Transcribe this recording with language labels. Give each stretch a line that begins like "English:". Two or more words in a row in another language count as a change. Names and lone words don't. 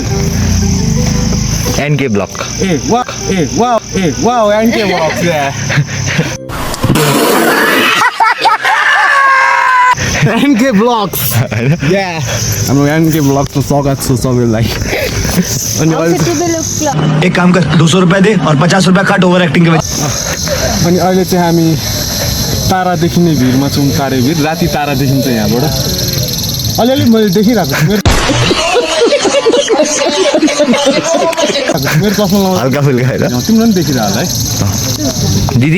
Nepali: एनके ब्लक वाउ एन्के ब्लग्स एनके ब्लग्स हाम्रो एनके ब्लग्समा स्वागत छ सबैलाई अनि
Hindi: एक काम कर 200 रुपए दे और 50 रुपए काट
English: over acting
Hindi: के वजह
Nepali: अनि अहिले चाहिँ हामी तारा देखिने भिरमा छौँ तारे भिर राति तारा देखिन्छ यहाँबाट अलिअलि मैले देखिरहेको छु मेरो चस्मा लगाउँदा हल्का फुल्का होइन तिम्रो पनि देखिरह होला है दिदी